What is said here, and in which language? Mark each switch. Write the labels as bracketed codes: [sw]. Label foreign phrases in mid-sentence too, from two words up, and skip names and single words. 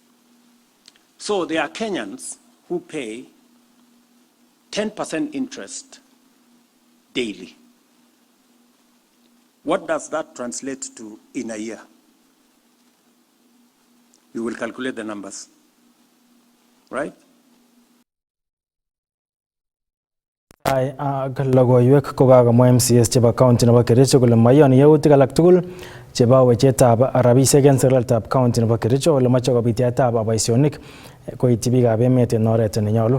[en] So there are Kenyans who pay 10% interest daily. What does that translate to in a year? You will calculate the numbers, right? [kln] Logoiwek kokakomwa MCS chebo county nebo Kericho kole mayoni yautik alak tugul chebo wechetab rabisiek en serikalitab county nebo Kericho ole moche kobit yaetab boisionik koityi biikab emet en oret nenyolu.